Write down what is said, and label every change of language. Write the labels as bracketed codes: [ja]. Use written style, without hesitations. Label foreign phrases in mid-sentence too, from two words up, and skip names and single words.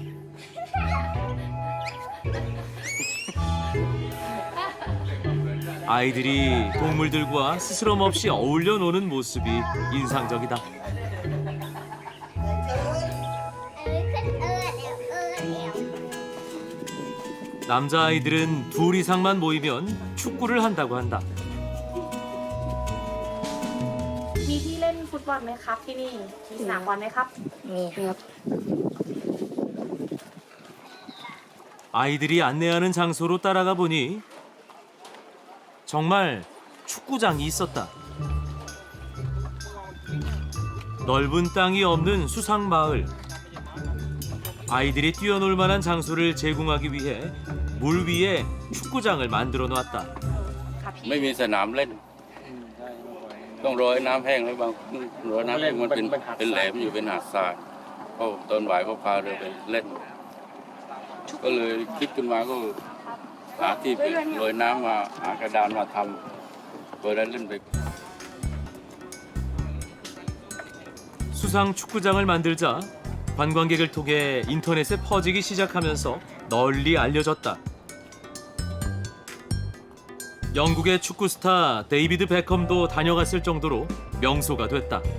[ko] 아이들이 동물들과 스스럼 없이 어울려 노는 모습이 인상적이다. 남자아이들은 둘 이상만 모이면 축구를 한다고 한다. [th] มีที่เล่นฟุตบอลไหมครับที่นี่มีสนามบอลไหมครับ มีครับ [ko] 아이들이 안내하는 장소로 따라가 보니 정말 축구장이 있었다. 넓은 땅이 없는 수상마을. 아이들이 뛰어놀 만한 장소를 제공하기 위해 물 위에 축구장을 만들어 놨다. [th] ไม่มีสนามเล่น ต้องรอให้น้ำแห้งแล้วบางรอน้ำแห้งมันเป็นแหลมอยู่เป็นหาดทรายพอตอนบ่ายก็พาเรือไปเล่น ก็เลยคิดขึ้นมาก็หาที่ไปลอยน้ำมาหากระดานมาทำเพื่อได้เล่นไป [ko] 수상 축구장을 만들자 관광객을 통해 인터넷에 퍼지기 시작하면서 널리 알려졌다. 영국의 축구 스타 데이비드 베컴도 다녀갔을 정도로 명소가 됐다.